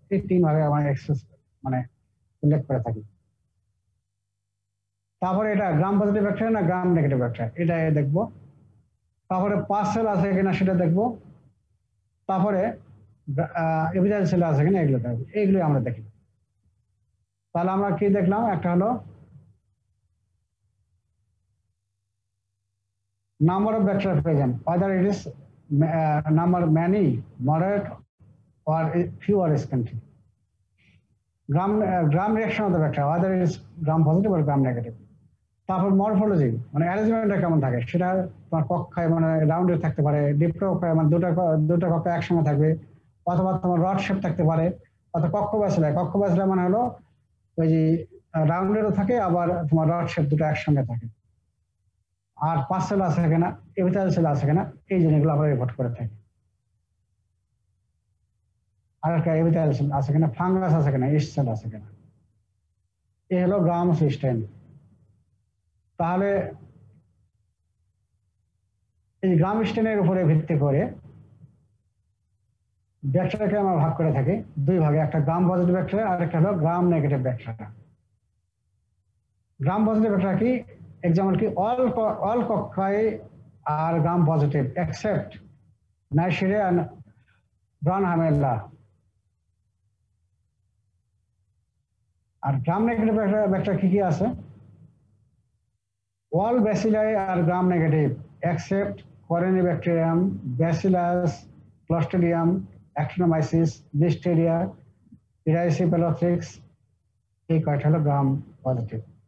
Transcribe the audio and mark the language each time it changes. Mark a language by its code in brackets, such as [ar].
[bn] এই তিন ভাগে আমরা মানে উল্লেখ করে থাকি। তারপরে এটা গ্রাম পজিটিভ ব্যাকটেরিয়া না গ্রাম নেগেটিভ ব্যাকটেরিয়া এটা দেখবো। তারপরে পাঁচ সেল আছে কিনা সেটা দেখবো। তারপরে এপিথেলিয়াল সেল আছে কিনা এগুলো দেখবো। এইগুলো আমরা দেখি। তাহলে আমরা কি দেখলাম, একটা হলো [en] number of bacteria present, whether it is number many, moderate, or few or scanty. Gram reaction of the bacteria, whether it is gram positive or gram negative. [bn] তারপর মরফোলজি মানে অ্যারেঞ্জমেন্টটা কেমন থাকে, সেটা তোমার কক্ষায় মানে রাউন্ডে থাকতে পারে, ডিপ্লোকক্কায় মানে দুটো কক্ষা একসঙ্গে থাকবে, অথবা তোমার রড শেপ থাকতে পারে, অথবা কক্ষ ব্যাসিলা মানে হলো ওই যে রাউন্ডেরও থাকে, আবার তোমার রড শেপ দুটো একসঙ্গে থাকে। আর পাঁচ সেল আছে কিনা, এপিথেলিয়াল সেল আছে কিনা, এই জিনিসগুলো আমরা রিপোর্ট করে থাকি। আর একটা এপিথেলিয়াল সেল আছে কিনা, ফাঙ্গাস আছে কিনা, ইস্ট সেল আছে কিনা। এই হলো গ্রাম সিস্টেম। তাহলে এই গ্রাম স্টেনের উপরে ভিত্তি করে ব্যাকটেরিয়াকে আমরা ভাগ করে থাকি দুই ভাগে, একটা গ্রাম পজিটিভ ব্যাকটেরিয়া আর একটা হলো gram negative bacteria. Gram positive bacteria কি, এক্সাম্পল কি, [en] all cocci are gram positive except Neisseria and Brunhamella. [bn] আর gram negative bacteria কি কি আছে, [en] all bacilli are gram negative except Corynebacterium, Bacillus, Clostridium, Actinomyces, Listeria, Erysipelotrix, [bn] এই কয়টা হলো gram positive.